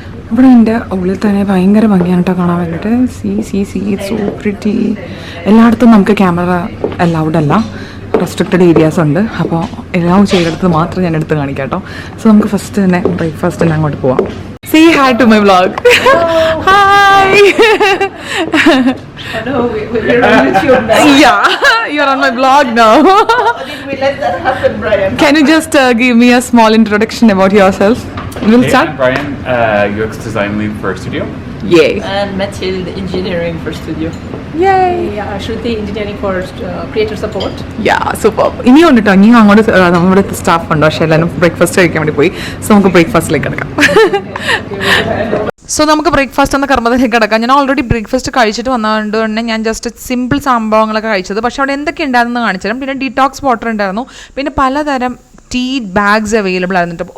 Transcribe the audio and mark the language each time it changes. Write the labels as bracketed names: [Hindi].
[Malayalam] ഇവിടെ എൻ്റെ ഉള്ളിൽ തന്നെ ഭയങ്കര ഭംഗിയാണ് കേട്ടോ കാണാൻ വേണ്ടിയിട്ട്. [English] See so pretty. [Malayalam] എല്ലായിടത്തും നമുക്ക് ക്യാമറ അലൗഡ് അല്ല, റെസ്ട്രിക്റ്റഡ് ഏരിയാസ് ഉണ്ട്. അപ്പോൾ എല്ലാം ചെയ്തെടുത്ത് മാത്രം ഞാൻ എടുത്ത് കാണിക്കാം കേട്ടോ. സോ നമുക്ക് ഫസ്റ്റ് തന്നെ ബ്രേക്ക്ഫാസ്റ്റ് തന്നെ അങ്ങോട്ട് പോവാം. [English] Say hi to my vlog. Hi. Hello, we're on YouTube now. Yeah, you're on my vlog now. How did we let that happen, Brian? Can you just give me a small introduction about yourself? We'll Hey, start. I'm Brian, UX design lead for Studio. Yay. And Mathilde, engineering for studio. Yay. Yeah, Shruti, engineering for creator support. Yeah, super. [Malayalam] ഇനിയും കേട്ടോ, ഇനി അങ്ങോട്ട് നമ്മുടെ staff ഉണ്ടോ, പക്ഷേ എല്ലാവരും breakfast കഴിക്കാൻ വേണ്ടി പോയി. സോ നമുക്ക് ബ്രേക്ക്ഫാസ്റ്റിലേക്ക് കിടക്കാം. സോ നമുക്ക് ബ്രേക്ക്ഫാസ്റ്റ് എന്ന കർമ്മത്തിലേക്ക് കിടക്കാം. ഞാൻ ഓൾറെഡി ബ്രേക്ക്ഫാസ്റ്റ് കഴിച്ചിട്ട് വന്നതുകൊണ്ട് തന്നെ ഞാൻ ജസ്റ്റ് സിമ്പിൾ സംഭവങ്ങളൊക്കെ കഴിച്ചത്. പക്ഷേ അവിടെ എന്തൊക്കെ ഉണ്ടായിരുന്നു കാണിച്ചു തരാം. പിന്നെ ഡീടോക്സ് വാട്ടർ ഉണ്ടായിരുന്നു. പിന്നെ പലതരം ടീ ബാഗ്സ് അവൈലബിൾ ആയിരുന്നു.